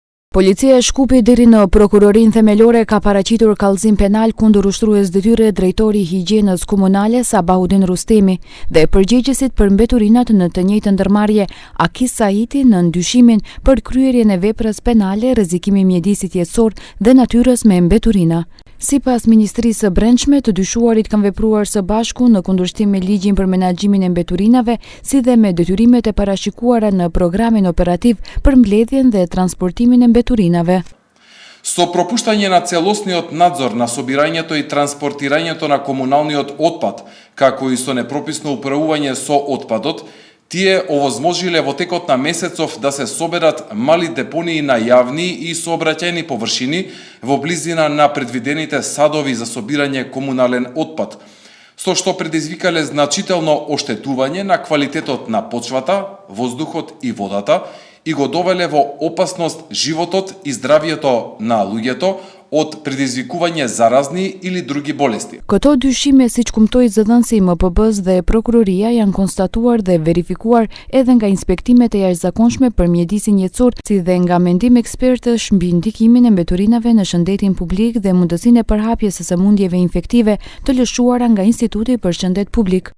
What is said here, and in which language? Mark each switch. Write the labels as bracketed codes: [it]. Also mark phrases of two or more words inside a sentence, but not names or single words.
[sq] Policia e Shkupit deri në prokurorinë themelore ka paraqitur kallëzim penal kundër ushtrues detyre drejtori i higjienës komunale Sabahudin Rustemi dhe përgjegjësit për mbeturinat në të njëjtën ndërmarrje Akis Saiti në ndyshimin për kryerjen e veprës penale rrezikimi mjedisit jetësor dhe natyrës me mbeturina. Sipas Ministrisë së Brendshme, të dyshuarit kanë vepruar së bashku në kundërshtim me ligjin për menaxhimin e mbeturinave, si dhe me detyrimet e parashikuara në programin operativ për mbledhjen dhe transportimin e mbeturinave. [mk] Со пропуштање на целосниот надзор на собирањето и транспортирањето на комуналниот отпад, како и со непрописно управување со отпадот, тие овозможиле во текот на месецов да се соберат мали депонии на јавни и сообраќајни површини во близина на предвидените садови за собирање комунален отпад, со што предизвикале значително оштетување на квалитетот на почвата, воздухот и водата и го довеле во опасност животот и здравјето на луѓето од предизвикување заразни или други болести. [sq] Këto dyshime, siç kumtoi zëdhënësi i MPB-s dhe prokuroria, janë konstatuar dhe verifikuar edhe nga inspektimet e jashtëzakonshme për mjedisin jetësor, si dhe nga mendim ekspertësh mbi ndikimin e mbeturinave në shëndetin publik dhe mundësinë e përhapjes së sëmundjeve infektive të lëshuara nga Instituti për Shëndet Publik.